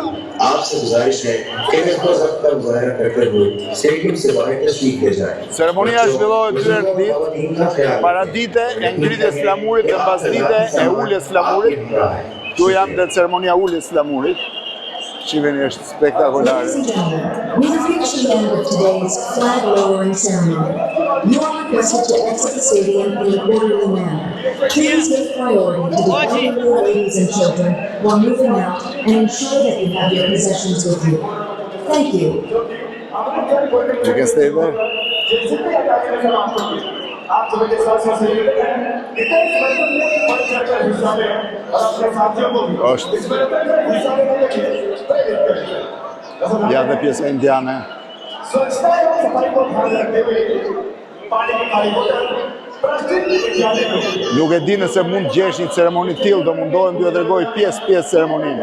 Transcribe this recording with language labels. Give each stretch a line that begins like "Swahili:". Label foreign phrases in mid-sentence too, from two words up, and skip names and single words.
Hindi: आपसे गुजारिश है कि इसको ज़ब्त का मुज़ाहरा करते हुए स्टेडियम से बाहर तशरीफ ले जाएं।
Albanian: Ceremonia zhvillohet dyert ditë, para dite e ngritjes flamurit dhe mbas dite e uljes flamurit. Këtu janë dhe ceremonia uljes flamurit. Shiheni, është spektakolare.
English: Ladies and gentlemen, with the finishing end of today's flag lowering ceremony, you are requested to exit the stadium in an orderly manner. Please give priority to the elderly ladies and children while moving out and ensure that you have your possessions with you. Thank you. You can stay there.
Albanian: Ja dhe pjesë indiane. Nuk e di nëse mund gjesh një ceremoni tillë, do mundohem t'ju tregoj pjesë ceremoninë.